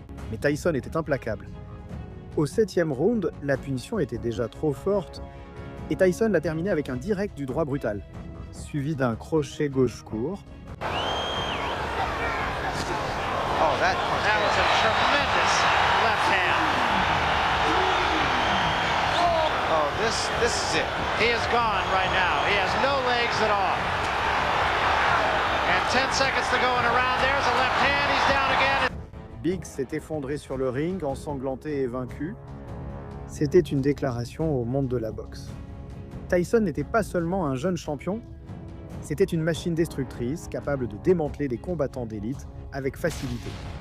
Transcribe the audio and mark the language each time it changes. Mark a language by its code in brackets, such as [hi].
[fr] Mais Tyson était implacable. Au 7e round, la punition était déjà trop forte et Tyson l'a terminé avec un direct du droit brutal, suivi d'un crochet gauche court. [en] Oh, that was a tremendous left hand. Oh, this is it. He is gone right now. He has no legs at all. And 10 seconds to go in a round. There's a left hand. He's down again. [fr] Biggs s'est effondré sur le ring, ensanglanté et vaincu. C'était une déclaration au monde de la boxe. Tyson n'était pas seulement un jeune champion, c'était une machine destructrice capable de démanteler des combattants d'élite avec facilité.